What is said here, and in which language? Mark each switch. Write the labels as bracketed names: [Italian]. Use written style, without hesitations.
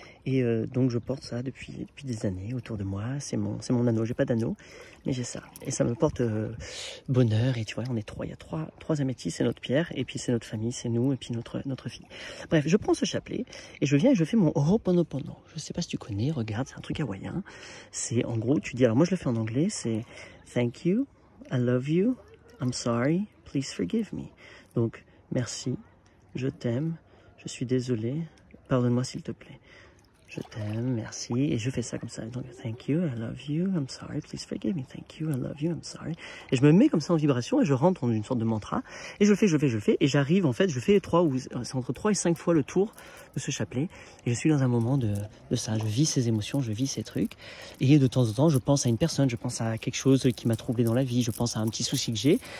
[French] Et donc je porte ça depuis des années autour de moi. C'est mon anneau. J'ai pas d'anneau, mais j'ai ça. Et ça me porte bonheur. Et tu vois, on est trois. Il y a trois améthystes, c'est notre pierre. Et puis c'est notre famille, c'est nous et puis notre fille. Bref, je prends ce chapelet et je viens et je fais mon Ho'oponopono. Je sais pas si tu connais. Regarde, c'est un truc hawaïen. C'est en gros, tu dis. Alors moi je le fais en anglais. C'est [English] Thank you, I love you, I'm sorry, please forgive me. [French] Donc merci, je t'aime, je suis désolé, pardonne-moi s'il te plaît. Je t'aime, merci. Et je fais ça comme ça. Donc, [English] thank you, I love you, I'm sorry, please forgive me. Thank you, I love you, I'm sorry. [French] Et je me mets comme ça en vibration et je rentre dans une sorte de mantra. Et je le fais. Et j'arrive, en fait, je fais c'est entre 3 et 5 fois le tour de ce chapelet. Et je suis dans un moment de ça. Je vis ces émotions, je vis ces trucs. Et de temps en temps, je pense à une personne, je pense à quelque chose qui m'a troublé dans la vie, je pense à un petit souci que j'ai.